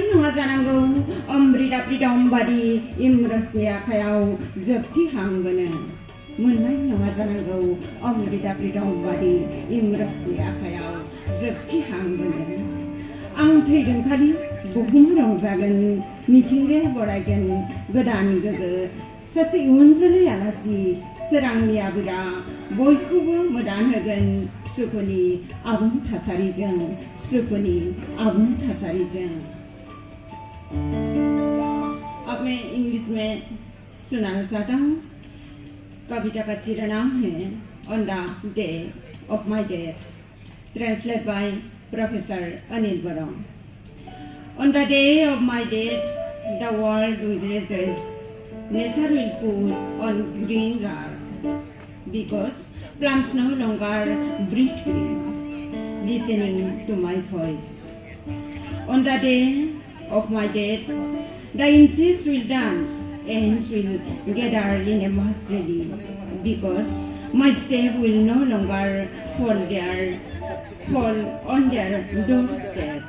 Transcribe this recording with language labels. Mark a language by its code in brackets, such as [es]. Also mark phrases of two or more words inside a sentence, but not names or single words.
[brx] नङा जानांगौ अमृताप्रीतम बादि इमरसनि आखायाव जोबथिहांबोनो मोननाय नङा जानांगौ अमृताप्रीतम बादि इमरसनि आखायाव जोबथिहांबोनो आं थैगोन खालि बुहुम रंजागोन मिथिंगाया बरायगोन गोदान गोगो सासे इयुन जोलै आलासि सोरांनि आबुरा बयखौबो मोदान होगोन सुखुनि आबुं थासारिजों [hi] अब मैं इंग्लिश में सुनाना चाहता हूँ कविता का चिरा नाम है ऑन द डे ऑफ माई डेथ [en] translate by [hi] प्रोफेसर अनिल बरम [en] On the day of my death, the world will rejoice. Nature will put on green grass because plants no longer breathe green, listening to my voice. On the day of my death, the insects will dance, ants will gather in a mass rally because my step will no longer fall on their doorsteps.